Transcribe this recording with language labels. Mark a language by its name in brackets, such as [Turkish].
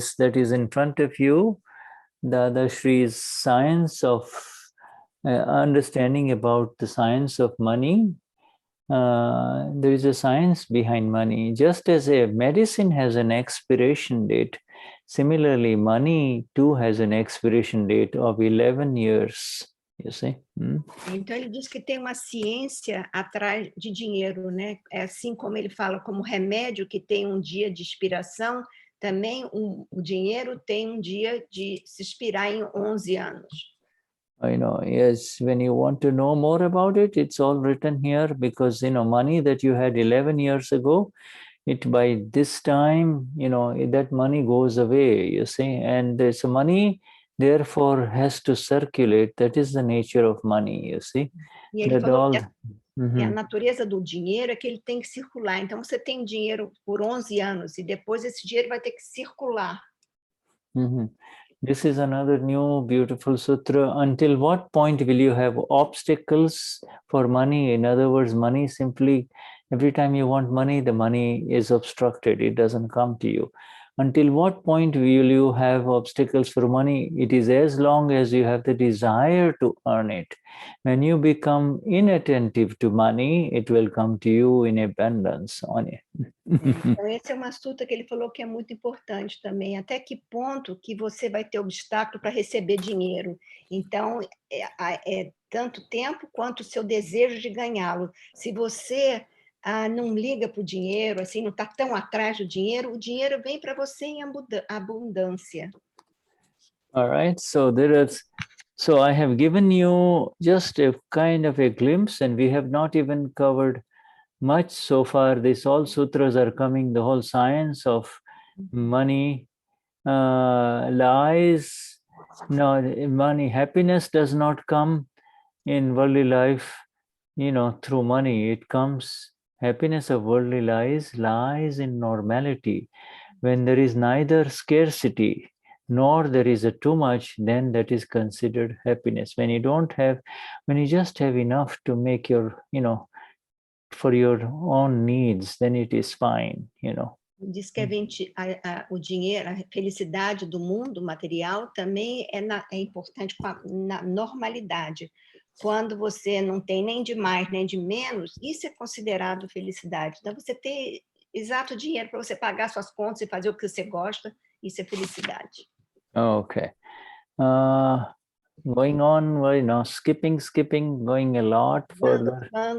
[English] That is in front of you, Dadashri's science of understanding about the science of money. There is a science behind money. Just as a medicine has an expiration date, similarly, money too has an expiration date of 11 years. You see? [Portuguese] Então, ele diz que tem uma ciência atrás de dinheiro, né? É assim como ele fala, como remédio que tem um dia de expiração, também o dinheiro tem um dia de se expirar em 11 anos. [English] Yes, when you want to know more about it, it's all written here, because, money that you had 11 years ago, by this time, that money goes away, you see, and this money, therefore, has to circulate. That is the nature of money, you see. [Portuguese] E ele falou que a natureza do dinheiro é que ele tem que circular. Então, você tem dinheiro por 11 anos e depois esse dinheiro vai ter que circular. [English] This is another new beautiful sutra. Until what point will you have obstacles for money? In other words, money simply, every time you want money, the money is obstructed. It doesn't come to you. Until what point will you have obstacles for money? It is as long as you have the desire to earn it. When you become inattentive to money, it will come to you in abundance on it. [Portuguese] Então, esse é uma sutra que ele falou que é muito importante também. Até que ponto que você vai ter obstáculo para receber dinheiro? Então, é tanto tempo quanto o seu desejo de ganhá-lo. Se você não liga para o dinheiro, assim, não está tão atrás do dinheiro, o dinheiro vem para você em abundância. [English] All right, so so I have given you just a kind of a glimpse, and we have not even covered much so far. These all sutras are coming, the whole science of money, lies. No, money, happiness does not come in worldly life, through money. It comes, happiness of worldly lies in normality. When there is neither scarcity nor there is a too much, then that is considered happiness. When you just have enough to make your, for your own needs, then it is fine, you know. [Portuguese] Diz que o dinheiro, a felicidade do mundo material também é importante na normalidade. Quando você não tem nem de mais nem de menos, isso é considerado felicidade. Então, você ter exato dinheiro para você pagar suas contas e fazer o que você gosta, isso é felicidade. [English] Okay. Going on, you know, skipping, going a lot further.